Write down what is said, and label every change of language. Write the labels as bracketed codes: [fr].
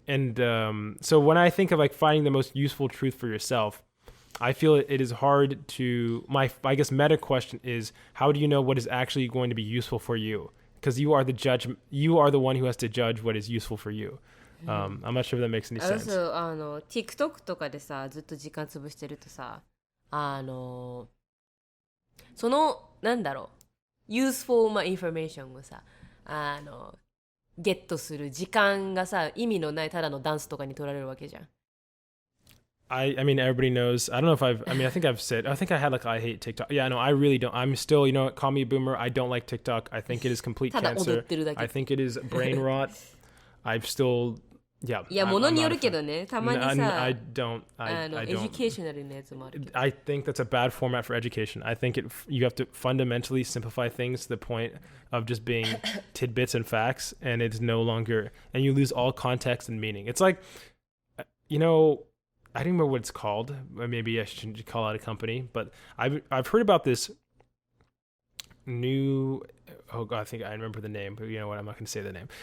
[en] And so when I think of like finding the most useful truth for yourself, I feel it is hard to, I guess meta question is, how do you know what is actually going to be useful for you? Because you are the judge, you are the one who has to judge what is useful for you. I'm not sure if that makes any sense. [ja] TikTok とかでさ、ずっと時間潰してるとさ、その、なんだろう、 [en] useful information [ja] をさ、ゲットする時間がさ、意味のないただのダンスとかに取られるわけじゃん。 [en] I mean, everybody knows. I don't know if I think I've said, I think I had like, I hate TikTok. Yeah, no, I really don't. I'm still, you know what, call me a boomer. I don't like TikTok. I think it is complete cancer. I think it is brain rot. I've still, yeah. [ja] いや、ものによるけどね、たまにさ、 [en] I don't. [ja] エデュケーショナルなやつもあるけど。 [en] I think that's a bad format for education. I think you have to fundamentally simplify things to the point of just being tidbits and facts, and it's no longer, and you lose all context and meaning. It's like, you know, I don't remember what it's called. Maybe I should call out a company, but I've heard about this new, oh God, I think I remember the name, but you know what, I'm not going to say the name.